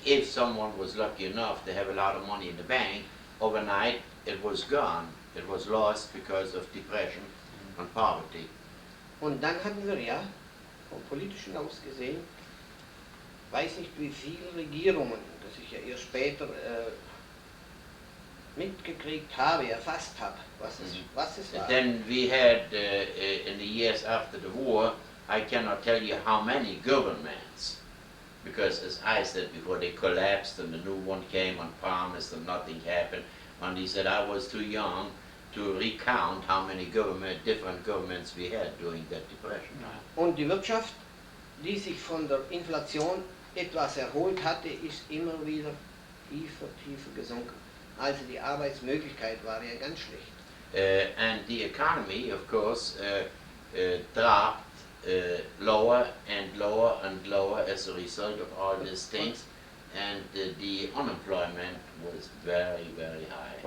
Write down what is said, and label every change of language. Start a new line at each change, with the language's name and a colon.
English: If someone was lucky enough to have a lot of money in the bank, overnight it was gone. It was lost because of depression and poverty.
German: Und dann hatten wir ja, vom Politischen aus gesehen, weiß nicht wie viele Regierungen, das ich ja erst später mitgekriegt habe, erfasst habe, was es war.
English: Then we had, in the years after the war, I cannot tell you how many governments, because as I said before, they collapsed and the new one came and promised and nothing happened. And he said I was too young to recount how many different governments we had during that depression.
German: Und die Wirtschaft, die sich von der Inflation etwas erholt hatte, ist immer wieder tiefer gesunken. Also die Arbeitsmöglichkeit war ja ganz schlecht.
English: And the economy, of course, dropped lower and lower and lower as a result of all these things, and the unemployment was very, very high.